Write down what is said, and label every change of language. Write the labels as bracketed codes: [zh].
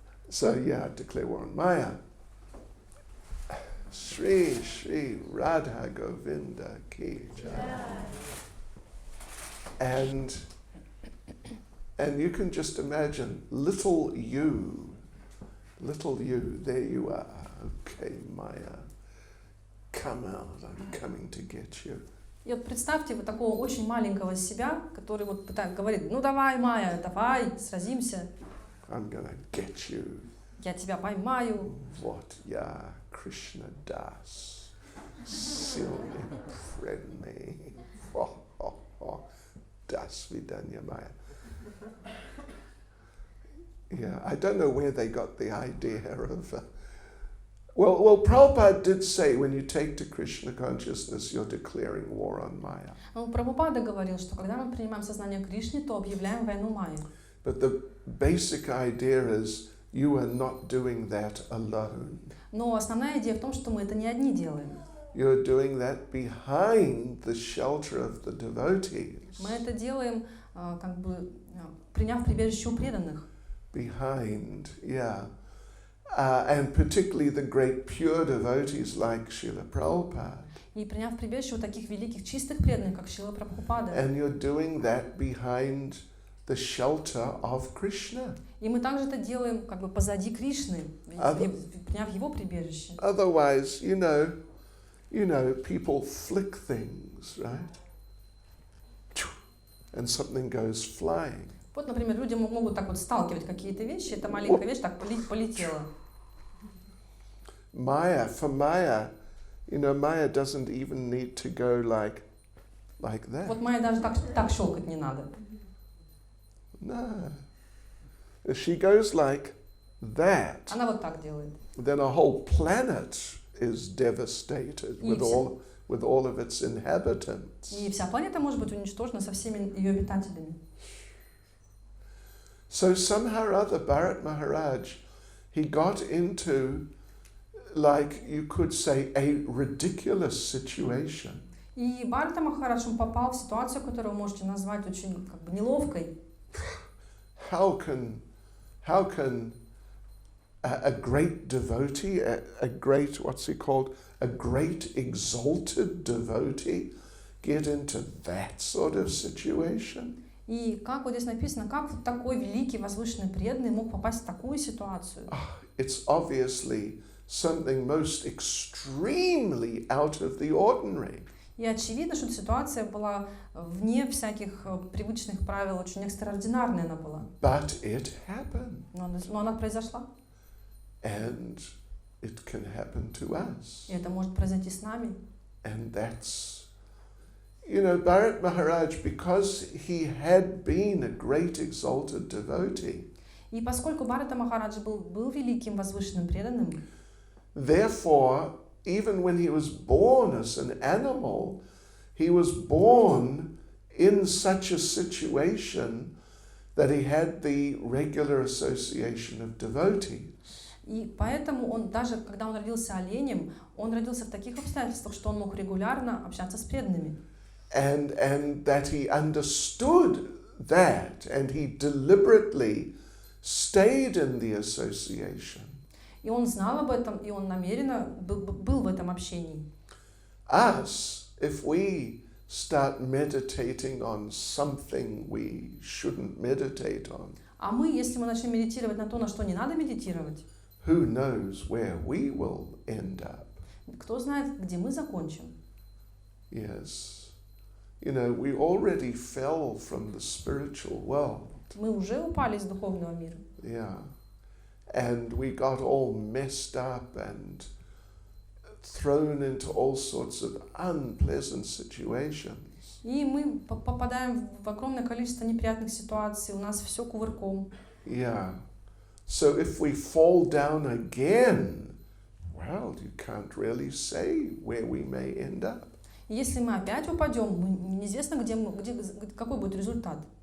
[en] So yeah, declare war on Maya. Shri Shri Radha Govinda Ki Jai. And you can just imagine little you, there you are. Okay, Maya, come out, I'm coming to get you. [ru] И вот представьте вот такого очень маленького себя, который вот говорит, ну давай, Майя, давай, сразимся. [en] I'm gonna get you. [ru] Я тебя поймаю. Вот я, Krishna Das, сильный преданный. До свидания, Maya. [en] Yeah, I don't know where they got the idea of... Well, Prabhupada did say when you take to Krishna consciousness, you're declaring war on Maya. [ru] Ну, Прабхупада говорил, что когда мы принимаем сознание Кришны, то объявляем войну Майе. [en] But the basic idea is you are not doing that alone. [ru] Но основная идея в том, что мы это не одни делаем. [en] You're doing that behind the shelter of the devotees. [ru] Мы это делаем, как бы, приняв прибежище у преданных. [en] Behind, yeah. And particularly the great pure devotees like Srila Prabhupada. [ru] И приняв прибежище у таких великих чистых преданных, как Шрила Прабхупада. [en] And you're doing that behind the shelter of Krishna. [ru] И мы также это делаем как бы позади Кришны, приняв его прибежище. [en] Otherwise, you know, people flick things, right? And something goes flying. [ru] Вот, например, люди могут так вот сталкивать какие-то вещи, эта маленькая вещь так полетела. [en] For Maya, you know, Maya doesn't even need to go like that. [ru] Вот Майя даже так щелкать не надо. [en] No. she goes like that, [ru] Она вот так делает. [en] then a whole planet is devastated with all of its inhabitants. [ru] И вся планета может быть уничтожена со всеми ее обитателями. [en] So somehow or other, Bharat Maharaj, he got into, like you could say, a ridiculous situation. [ru] И Бхарата Махарадж, он попал в ситуацию, которую вы можете назвать очень как бы неловкой. [en] How can a great devotee, a great, what's he called, a great exalted devotee get into that sort of situation? [ru] И как вот здесь написано, как вот такой великий, возвышенный, преданный мог попасть в такую ситуацию? [en] It's obviously something most extremely out of the ordinary. [ru] И очевидно, что эта ситуация была вне всяких привычных правил, очень экстраординарная она была. [en] But it happened. [ru] Но она произошла. [en] And it can happen to us. [ru] И это может произойти с нами. [en] And that's, Bharat Maharaj, because he had been a great exalted devotee, [ru] И поскольку Бхарата Махарадж был великим, возвышенным, преданным, [en] therefore, even when he was born as an animal, he was born in such a situation that he had the regular association of devotees. [ru] и поэтому он, даже когда он родился оленем, он родился в таких обстоятельствах, что он мог регулярно общаться с преданными. [en] And that he understood that, and he deliberately stayed in the association. [ru] И он знал об этом, и он намеренно был в этом общении. [en] Us, if we start meditating on something we shouldn't meditate on, [ru] А мы, если мы начнем медитировать на то, на что не надо медитировать, [en] who knows where we will end up? [ru] кто знает, где мы закончим. [en] Yes. We already fell from the spiritual world. [ru] Мы уже упали из духовного мира. [en] Yeah. And we got all messed up and thrown into all sorts of unpleasant situations. [ru] И мы попадаем в огромное количество неприятных ситуаций, у нас все кувырком. [en] Yeah. So if we fall down again, well, you can't really say where we may end up. [ru] И если мы опять упадем, неизвестно, какой будет результат.